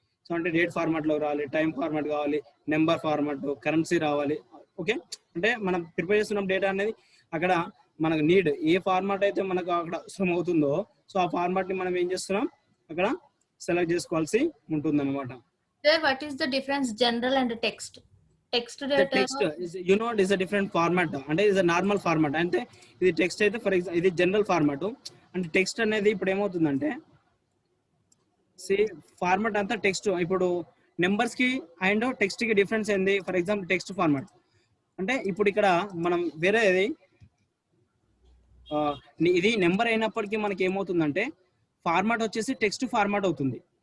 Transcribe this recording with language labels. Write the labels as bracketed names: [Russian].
[Telugu] So అంటే date ఫార్మాట్లో రావాలి, టైం ఫార్మాట్ కావాలి, నెంబర్ ఫార్మాట్, కరెన్సీ రావాలి. ఓకే, అంటే మనం ప్రిపేర్ చేస్తున్న డేటా అనేది అక్కడ మనకు నీడ్ ఏ ఫార్మాట్ అయితే మనకు అక్కడ అవసరం అవుతుందో సో ఆ ఫార్మాట్ ని మనం ఏం చేస్తున్నాం అక్కడ సెలెక్ట్ చేసుకోవాల్సి ఉంటుంది అన్నమాట. [English] Sir, what is the difference general and text? Text data. The text is, you know, it is a different format. [Telugu] అంటే ఇది నార్మల్ ఫార్మాట్. అంటే ఇది టెక్స్ట్ అయితే ఫర్ ఎగ్జాంపుల్ ఇది జనరల్ ఫార్మాట్. అంటే టెక్స్ట్ అనేది ఇప్పుడు ఏమవుతుందంటే ఫార్మాట్ అంతా టెక్స్ట్. ఇప్పుడు నెంబర్స్ కి అండ్ టెక్స్ట్ కి డిఫరెన్స్ ఏంది, ఫర్ ఎగ్జాంపుల్ టెక్స్ట్ ఫార్మాట్ అంటే ఇప్పుడు ఇక్కడ మనం వేరేది ఇది నెంబర్ అయినప్పటికీ మనకి ఏమవుతుందంటే ఫార్మాట్ వచ్చేసి టెక్స్ట్ ఫార్మాట్ అవుతుంది.